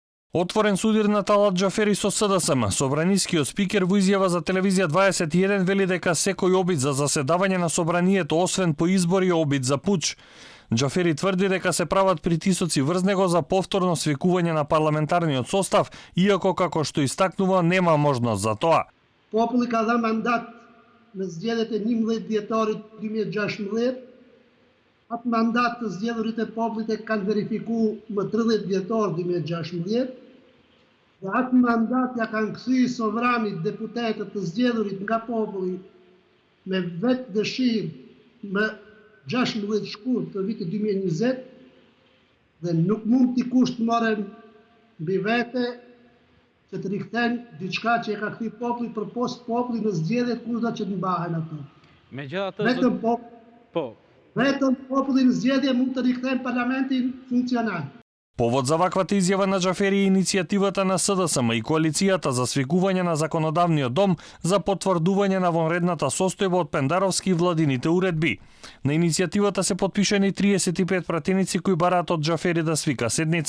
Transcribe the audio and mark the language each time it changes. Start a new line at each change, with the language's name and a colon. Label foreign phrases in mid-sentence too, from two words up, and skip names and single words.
Macedonian: Отворен судир на Талат Џафери со СДСМ. Собранискиот спикер во изјава за телевизија 21 вели дека секој обид за заседавање на собранието, освен по избори, е обид за пуч. Џафери тврди дека се прават притисоци врз него за повторно свекување на парламентарниот состав, иако како што истакнува нема можност за тоа.
Albanian: Populli ka dhënë mandat në zgjedhjet e 11 dhjetorit 2016. Atë mandat të zgjedhurit e popullit e kanë verifikuar më 30 dhjetor 2016. Dhe atë mandat ja kanë kthyer sovranit deputetët të zgjedhurit nga populli me vetë dëshirë më 16 shkurt të vitit 2020 dhe nuk mund t'i kusht morën mbi vete që të rikthejnë diçka që e ka kthy populli përpos populli në zgjedhjet kushda që të mbahen ato. Vetëm populli në zgjedhje mund të rikthejnë parlamentin funksional.
Macedonian: Повод за ваквата изјава на Џафери е иницијативата на СДСМ и коалицијата за свикување на законодавниот дом за потврдување на вонредната состојба од Пендаровски и владините уредби. На иницијативата се потпишани 35 пратеници кои бараат од Џафери да свика седница.